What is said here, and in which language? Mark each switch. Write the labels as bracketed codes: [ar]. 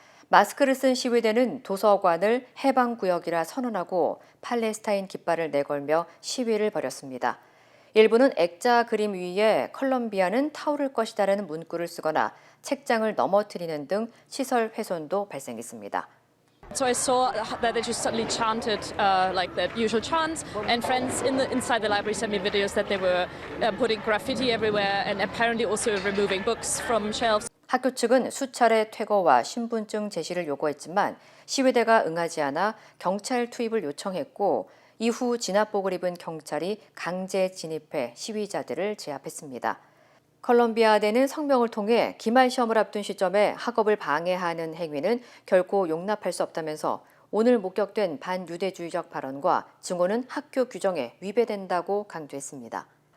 [ko] 마스크를 쓴 시위대는 도서관을 해방구역이라 선언하고 팔레스타인 깃발을 내걸며 시위를 벌였습니다. 일부는 액자 그림 위에 컬럼비아는 타오를 것이다라는 문구를 쓰거나 책장을 넘어뜨리는 등 시설 훼손도 발생했습니다. [en] So I saw that they just suddenly chanted like the usual chants, and friends inside the library sent me videos that they were putting graffiti everywhere and apparently also removing books from shelves. [ko] 학교 측은 수차례 퇴거와 신분증 제시를 요구했지만 시위대가 응하지 않아 경찰 투입을 요청했고 이후 진압복을 입은 경찰이 강제 진입해 시위자들을 제압했습니다. 컬럼비아대는 성명을 통해 기말 시험을 앞둔 시점에 학업을 방해하는 행위는 결코 용납할 수 없다면서 오늘 목격된 반유대주의적 발언과 증오는 학교 규정에 위배된다고 강조했습니다.